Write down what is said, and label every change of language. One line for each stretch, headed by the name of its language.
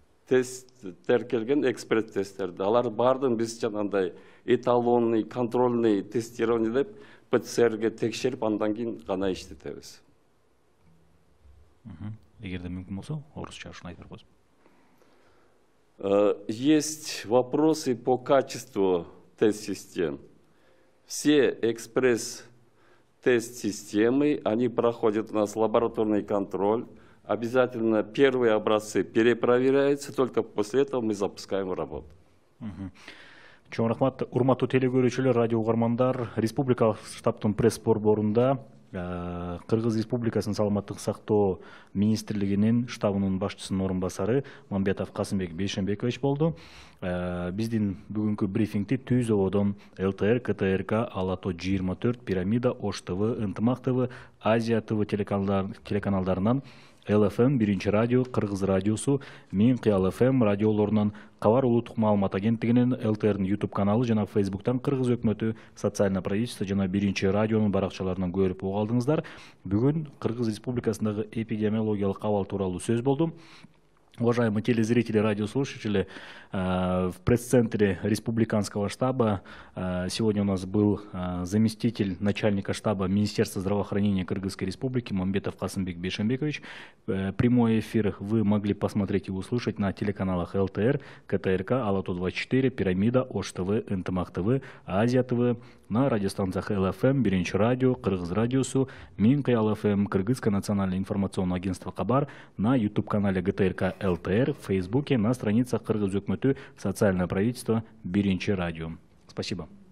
Kyrgyz: Тесттер келген экспресс тесттерди. Алар бардын биз жанагындай
Russian: эталонный, контрольный тестирование
Kyrgyz: деп ПЦРге текшерип, андан кийин гана иштетебиз. Эгерде мүмкүн болсо, орусча ушуну айтып бериңиз.
Russian: Есть вопросы по качеству тест-систем. Все экспресс-тест-системы, они проходят у нас лабораторный контроль. Обязательно первые образцы перепроверяются, только после этого мы запускаем работу.
Kyrgyz: Чоң рахмат. Урматтуу телекөрүүчүлөр, радио угармандар, Республикалык штабтын пресс борборунда Кыргыз Республикасынын саламаттык сактоо министрлигинин штабынын башчысынын орун басары Мамбетов Касымбек Бейшенбекович болду. Биздин бүгүнкү брифингти Түз ободон ЛТР, КТРК, Алато 24, Пирамида, Ош ТВ, Ынтымак ТВ, Азия ТВ телеканалдарынан, ЛФМ, Биринчи радио, Кыргыз радиосу, Мин Кыял ФМ радиолорунан, Кабар улуттук маалымат агенттигинин, ЛТРдин YouTube каналы жана Facebooктан Кыргыз өкмөтү, социальное правительство жана Биринчи радионун баракчаларынан көрүп угалдыңыздар. Бүгүн Кыргыз Республикасындагы эпидемиологиялык абал тууралуу сөз болду.
Russian: Уважаемые телезрители, радиослушатели, в пресс-центре республиканского штаба сегодня у нас был заместитель начальника штаба Министерства здравоохранения Кыргызской Республики Мамбетов Касымбек Бейшенбекович. Прямой эфир вы могли посмотреть и услышать на телеканалах ЛТР, КТРК, Алато 24, Пирамида, Ош ТВ, Ынтымак ТВ, Азия ТВ, на радиостанциях ЛФМ, Биринчи радио, Кыргыз радиосу, Мин Кыял ФМ, Кыргызское национальное информационное агентство Кабар, на YouTube-канале ГТРК ЛТР, в Фейсбуке, на страницах Кыргыз өкмөтү, социальное правительство, Биринчи радио. Спасибо.